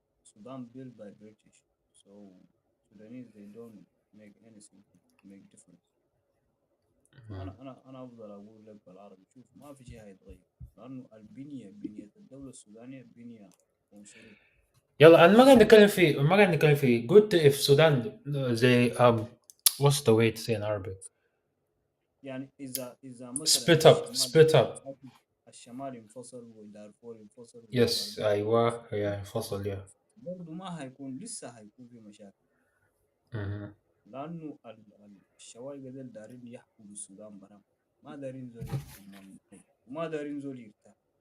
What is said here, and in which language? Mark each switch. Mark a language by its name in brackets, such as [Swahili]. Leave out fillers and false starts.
[English] Sudan built by British, so Sudanese they don't make anything to make difference. [Arabic] انا افضل اقول لك بالعربي شوف ما في شيء هيتغير لانه بنيه الدوله السودانيه بنيه عنصريه. يلا انا ما قاعد نتكلم في [English] good if Sudan they what's the way to say in Arabic [Arabic] يعني اذا مثلا [English] split up [Arabic] الشمال انفصل ودارفور انفصل [English] yes [Arabic] والغرب ايوه يا انفصل يا برضه ما هيكون لسه هيكون في مشاكل مهم. لانه الشوايقة دول دارين يحكموا السودان برام ما دارين زول يحكم منطقة وما دارين زول يرتاح.